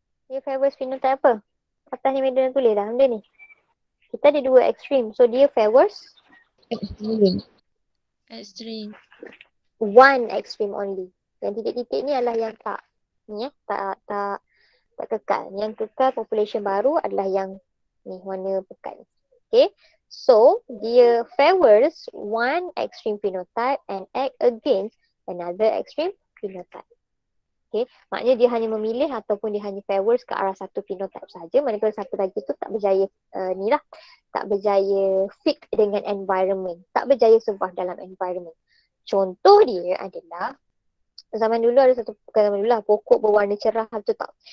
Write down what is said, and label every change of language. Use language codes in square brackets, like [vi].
[ms] Dia favors phenotype apa? Atas ni media tulis dah benda ni. Kita ada dua ekstrim, so dia favors [en] Extreme. one extreme only. [ms] Yang titik-titik ni adalah yang tak ni tak kekal. Yang kekal population baru adalah yang ni warna pekat. Okay. [en] So dia favors one extreme phenotype and act against another extreme phenotype. Okay. [ms] Maknanya dia hanya memilih ataupun dia hanya favors ke arah satu phenotype saja. Manakala satu lagi tu tak berjaya tak berjaya fit dengan environment, tak berjaya survive dalam environment. Contoh dia adalah zaman dulu ada satu, bukan zaman dulu lah, pokok berwarna cerah tu tak.